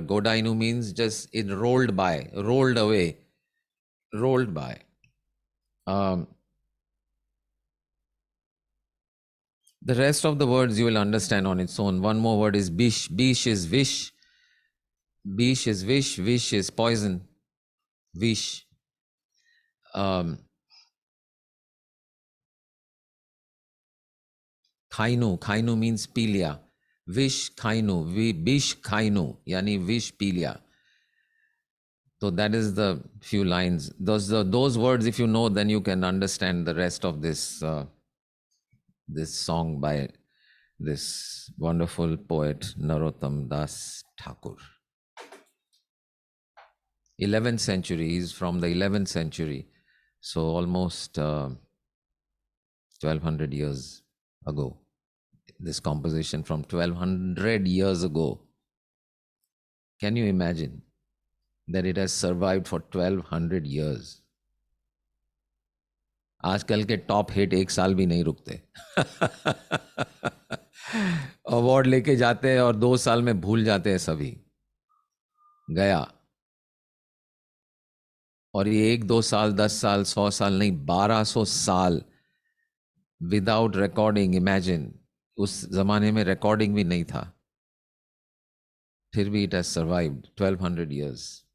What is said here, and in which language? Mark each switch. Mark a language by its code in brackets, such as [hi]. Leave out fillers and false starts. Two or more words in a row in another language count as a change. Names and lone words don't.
[en] Godainu means just it rolled by, rolled away, rolled by. The rest of the words you will understand on its own. One more word is bish. Bish is wish. Bish is wish. Wish is poison. Wish. Khainu. Khainu means pilya. [bn] Vish khainu. Bish khainu. Yani vish pilya. [en] So that is the few lines. Those words, if you know, then you can understand the rest of this this song by this wonderful poet Narottam Das Thakur. 11th century, he's from the 11th century, so almost 1200 years ago. This composition from 1200 years ago. Can you imagine that it has survived for 1200 years? [hi] आजकल के [en] top hit [hi] एक साल भी नहीं रुकते. अवार्ड लेके जाते हैं और 2 साल में भूल जाते हैं सभी, गया. और ये 1-2 साल, 10 साल, 100 साल नहीं, 1200 साल [en] without recording. [hi] इमेजिन, उस जमाने में रिकॉर्डिंग भी नहीं था, फिर भी [en] it has survived 1200 years.